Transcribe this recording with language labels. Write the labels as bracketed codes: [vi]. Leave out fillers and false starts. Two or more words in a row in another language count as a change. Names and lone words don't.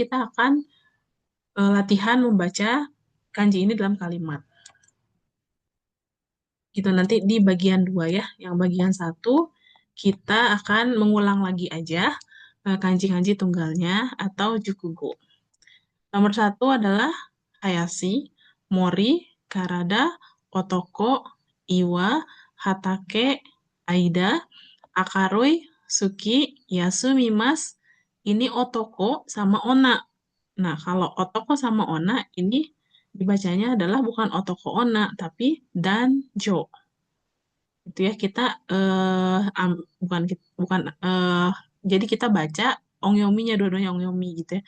[id] Jadi kita akan latihan membaca kanji ini dalam kalimat. Gitu nanti di bagian 2 ya. Yang bagian 1 kita akan mengulang lagi aja kanji-kanji tunggalnya atau jukugo. Nomor 1 adalah [ja] 林、森、体、男、岩、畑、間、明るい、好き, [id] Yasumimas. Ini Otoko sama Ona. Nah, kalau Otoko sama Ona ini dibacanya adalah bukan [ja] 男 女, [id] tapi Danjo. Itu ya kita bukan jadi kita baca ongyominya dua-duanya ongyomi gitu ya.